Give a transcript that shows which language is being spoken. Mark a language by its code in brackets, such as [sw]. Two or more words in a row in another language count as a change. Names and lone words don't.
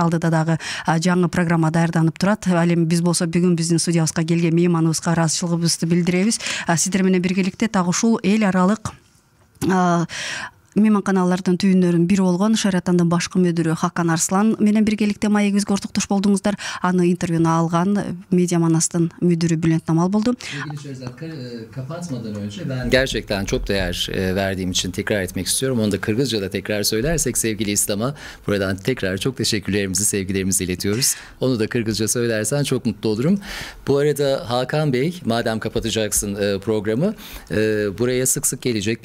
[ky] Алдыда дагы жаңы программа даярданып турат. Ал эми биз болсо бүгүн биздин студиябызга келген мейманыбызга ыраазычылыгыбызды билдиребиз. Сиздер менен биргеликте так ушул эл аралык мейманканалардын түйүндөрүнүн бири болгон Шератондун башкы мүдүрү Хакан Арслан менен биргеликте маегибизге ортоктош болдуңуздар. Аны интервьюну алган Медиа Манастын müdürü Bülent Namal buldu. [tr] Sevgili Şehrazat, kapatmadan önce ben gerçekten çok değer verdiğim için tekrar etmek istiyorum. Onu da Kırgızca'da tekrar söylersek sevgili İslam'a buradan tekrar çok teşekkürlerimizi, sevgilerimizi iletiyoruz. Onu da Kırgızca söylersen çok mutlu olurum. Bu arada Hakan Bey, madem kapatacaksın programı, buraya sık sık gelecek.